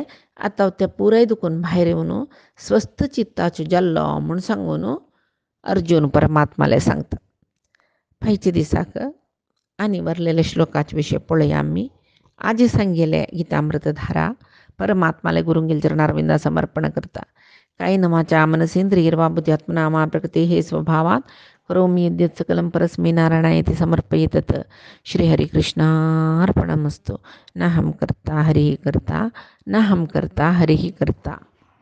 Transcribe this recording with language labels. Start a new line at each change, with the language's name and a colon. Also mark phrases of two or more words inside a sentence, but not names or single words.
Konkani: आतां तें पुराय दुखून भायर येवन स्वस्थ चित्ताचो जाल्लो म्हूण सांगून अर्जुन परमात्माले सांगता. फायच्या दिसाक आनी वरलेले श्लोकाचे विशय पळोवया आमी. आज सांगेले गीतामृतधारा परमात्माले गुरुंगेल चरणारविंदा समर्पण करता.
Sanskrit: कायेन वाचा मनसेन्द्रियैर्वा बुद्ध्यात्मना वा प्रकृतेः स्वभावात् करोमि यद्यत् सकलं परस्मै नारायणायेति समर्पयेतत्. श्रीहरिकृष्णार्पणमस्तु. नाहं कर्ता हरिः कर्ता, नाहं कर्ता हरिः कर्ता.